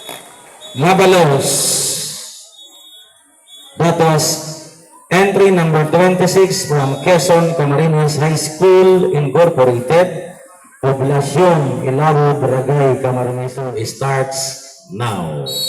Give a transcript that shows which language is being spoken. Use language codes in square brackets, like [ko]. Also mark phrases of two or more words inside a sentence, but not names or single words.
[bik] Mabalos. [en] That was entry number 12. 26 from Quezon Camarines High School Incorporated, Poblacion Ilaro, Barangay Camarines Sur, starts now.